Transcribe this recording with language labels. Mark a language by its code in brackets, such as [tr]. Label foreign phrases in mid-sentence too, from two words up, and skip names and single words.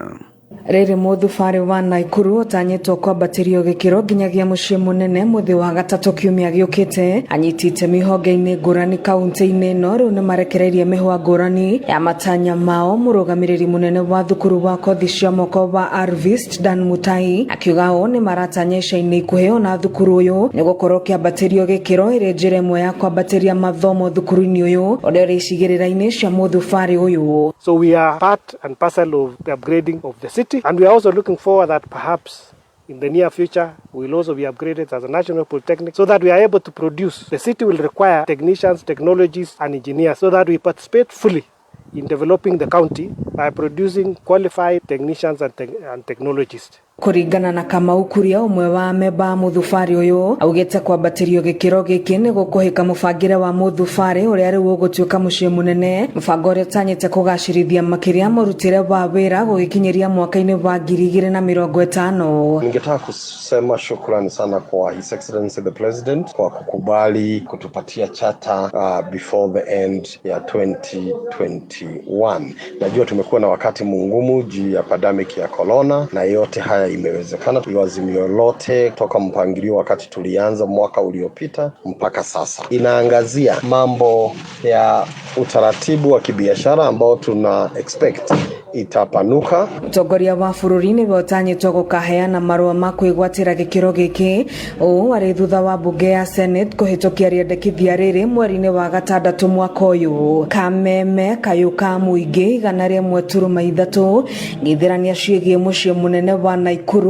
[ki] Rĩrĩ mũthubarĩ wa Naikuru ũtanyĩtwo kwambatĩrio gĩkĩro nginyagia mũciĩ mũnene mũthĩ wa gatatũ kiumia gĩũkĩte, anyitĩte mĩhonge-inĩ ngũrani kaunti-inĩ ĩno rĩu nĩ marekereirie mĩhwa ngũrani ya matanya mao. Mũrũgamĩrĩri mũnene wa thukuru wa kothi cia moko wa Arvist Dan Mutai akiuga ũũ nĩ maratanya ica-inĩ ikuhĩ ona thukuru ũyũ nĩ gũkorwo kĩambatĩrio gĩkĩro ĩrĩ njĩra ĩmwe ya kwambatĩria mathomo thukuru-inĩ ũyũ ũrĩa ũrĩ icigĩrĩra-inĩ cia mũthubarĩ ũyũ. [en] So we are part and parcel of the upgrading of the city, and we are also looking forward that perhaps in the near future we will also be upgraded as a national polytechnic so that we are able to produce. The city will require technicians, technologists and engineers so that we participate fully in developing the county by producing qualified technicians and technologists. [ki] Kũringana na Kamau Kuria ũmwe wa memba mũthubarĩ ũyũ augĩte kwambatĩrio gĩkĩro gĩkĩ nĩ gũkũhĩka mũbangĩre wa mũthubarĩ ũrĩa rĩu ũgũtuĩka mũciĩ mũnene, mũbango ũrĩa ũtanyĩte kũgacĩrithia makĩria mũrutĩre wa wĩra gũgĩkinyĩria mwaka-inĩ wa 2050. [sw] Ningetaka kusema shukrani sana kwa [en] His Excellency the President [sw] kwa kukubali kutupatia chata [en] before the end [sw] ya 2021. Najua tumekuwa na wakati mungumu juu ya pandemic ya corona na yote haya imewezekana. Azimio lote toka mpangilio wakati tulianza mwaka uliopita mpaka sasa inaangazia mambo ya utaratibu wa kibiashara ambao tuna expect itapanuka. [ki] Mũtongoria wa bũrũri nĩ wotanyĩtwo gũkaheana marũa ma kwĩgwatĩra gĩkĩro gĩkĩ ũũ arĩ thutha wa mbunge ya Senate kũhĩtũkia rĩendekithia rĩrĩ mweri-inĩ wa gatandatũ mwaka ũyũ. Kameme kayũ ka mũingĩ 103 ng'ithĩrania ciĩgiĩ mũciĩ mũnene wa Naikuru.